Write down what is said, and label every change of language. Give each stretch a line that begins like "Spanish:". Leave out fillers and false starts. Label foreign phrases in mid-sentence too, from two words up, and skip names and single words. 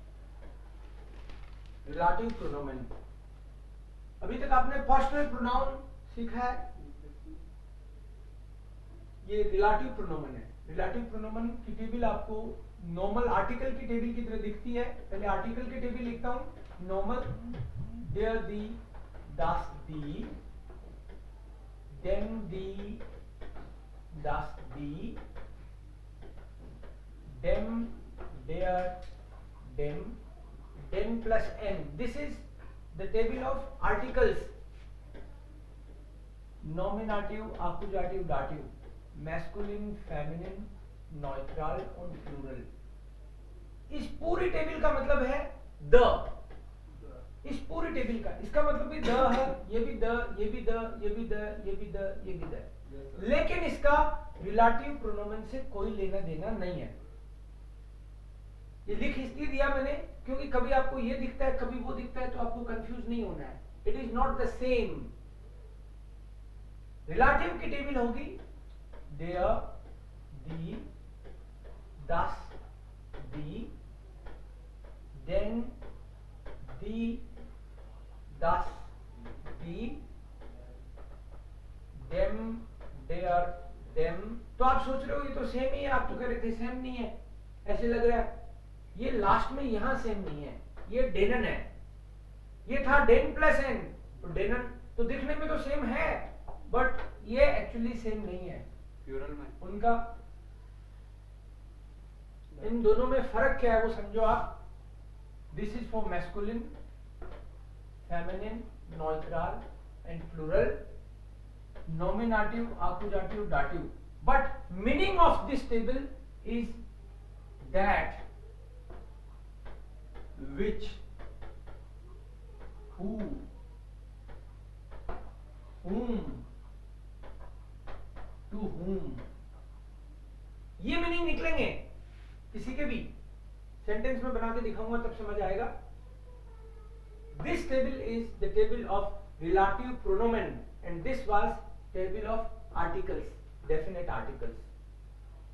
German: Relativ Pronomen,
Hindi: अभी तक आपने
English: personal pronoun
Hindi: सीखा है, ये
German: Relativ Pronomen
Hindi: है।
German: Relativ Pronomen
Hindi: की टेबल आपको
English: normal article
Hindi: की टेबल की तरह दिखती है। पहले आर्टिकल की टेबल लिखता हूं, नॉर्मल,
German: der, die, das, die, dem, die, das, die, dem, der, dem, den plus n.
English: This is the table of articles. Nominative, accusative, dative, masculine, feminine, neutral और plural।
Hindi: इस पूरी टेबल का मतलब है द, इस पूरी टेबल का, इसका मतलब भी द है, ये भी द, ये भी द, ये भी द, ये भी द, ये भी द, लेकिन इसका
German: Relativ Pronomen
Hindi: से कोई लेना देना नहीं है। ये लिख इसलिए दिया मैंने क्योंकि कभी आपको ये दिखता है कभी वो दिखता है, तो आपको कंफ्यूज नहीं होना है।
English: it is not the same.
Hindi: रिलेटिव की टेबल होगी
German: der, die,
Hindi: das, die, den, die, das, die, dem, der, dem। तो आप सोच रहे हो ये तो सेम ही है, आप तो कह रहे थे सेम नहीं है, ऐसे लग रहा है। ये लास्ट में यहां सेम नहीं है, ये डेनन है, ये था
German: den plus n,
Hindi: तो डेनन तो दिखने में तो सेम है, बट ये एक्चुअली सेम नहीं है। प्लूरल में उनका इन दोनों में फर्क क्या है वो समझो आप।
English: this is for masculine, feminine, neutral and plural, nominative, accusative, dative, but meaning of this table is that which, who, whom, to whom,
Hindi: ये मीनिंग निकलेंगे किसी के भी। सेंटेंस में बना के दिखाऊंगा तब समझ आएगा।
English: this table is the table of relative pronomen and this was table of articles, definite articles.